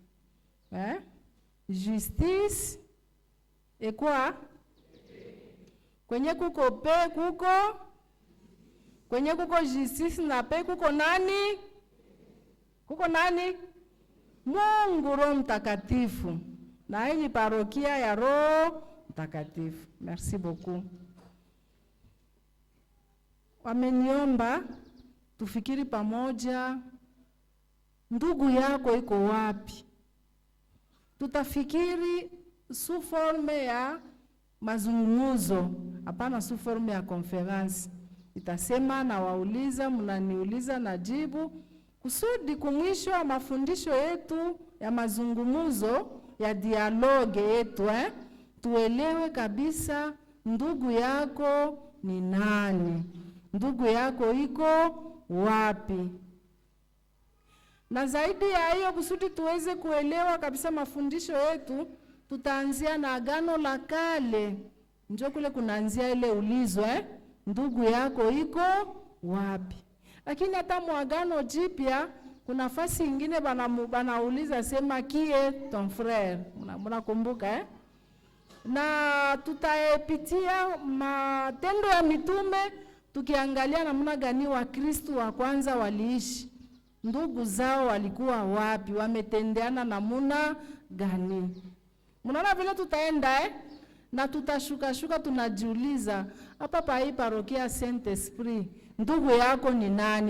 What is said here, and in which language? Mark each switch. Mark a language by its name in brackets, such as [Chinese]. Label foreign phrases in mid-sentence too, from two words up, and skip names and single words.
[Swahili] Justice ekwa kwenye kuko pe kuko kwenye kuko justice na pe kuko nani? Kuko nani? Mungu Roho Mtakatifu. Na hii ni parokia ya Roho Mtakatifu. [French] Merci beaucoup. [Swahili] Wameniomba tufikiri pamoja, ndugu yako iko wapi? Tutafikiri [French] sous forme [Swahili] ya mazungumzo, hapana [French] sous forme [Swahili] ya conference. Itasema na wauliza, mnaniuliza na jibu, kusudi kumwisho wa mafundisho yetu ya mazungumzo ya dialogue yetu, tuelewe kabisa ndugu yako ni nani, ndugu yako iko wapi. Na zaidi ya hiyo, kusudi tuweze kuelewa kabisa mafundisho yetu, tutaanzia na Agano la Kale. Njoo kule kunaanzia ile ulizo, ndugu yako iko wapi. Lakini hata Agano Jipya kuna nafasi nyingine banauliza sema [French] qui est ton frère. [Swahili] Mnakumbuka na tutapitia Matendo ya Mitume tukiangalia namna gani Wakristo wa kwanza waliishi. Ndugu zao walikuwa wapi? Wametendeana namna gani? Mnaona vile tutaenda na tutashuka tunajiuliza hapa pa hii parokia Saint Esprit, ndugu yako ni nani?